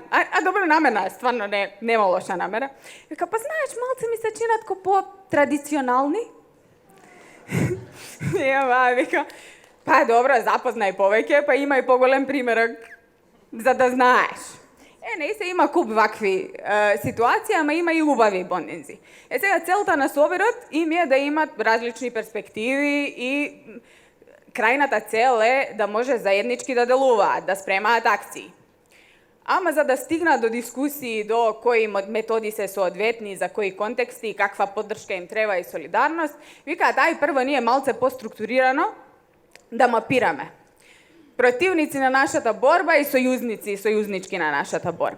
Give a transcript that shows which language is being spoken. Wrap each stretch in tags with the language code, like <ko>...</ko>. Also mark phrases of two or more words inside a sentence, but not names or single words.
<mk>А добро намјерна је, стварно нема лоша намјера. Вика, па знаш, малце ми се чинат ко по традиционални. И ова вика, па добро, запознај повеќе, па има и поголем примјерак за да знаш. Не се има куп вакви ситуацијама, има и убави бондинзи. Сега целта на соберот им е да имат различни перспективи и крајната цел е да може заеднички да делуваат, да спремаат акции. Ама за да стигнат до дискусии до кои методи се соодветни, за кои контексти и каква поддршка им треба и солидарност, викаат ај прво ние малце поструктурирано да мапираме противници на нашата борба и сојузници и сојузнички на нашата борба.</mk>